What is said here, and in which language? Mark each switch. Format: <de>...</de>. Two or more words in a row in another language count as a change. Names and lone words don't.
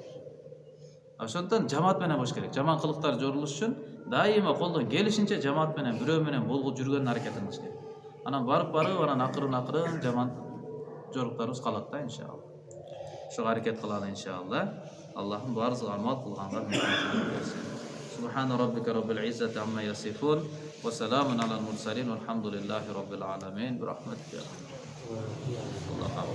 <ky>Ошондон жамаат менен болуш керек. Жаман кылыктар жорулуш үчүн дайыма колдон келишинче жамаат менен, бирөө менен болгу жүргөн аракет кылыш керек. Анан барып анан акырын жаман жоруктарыбыз калат да иншалла. Ошого аракет кылалы иншалла. Аллахым баарыбызга амал кылганга мүмкүнчүлүк берсин.</ky> <ar>سبحان ربك رب العزة عما يصفون وسلام على المرسلين والحمد لله رب العالمين. برحمتك.</ar>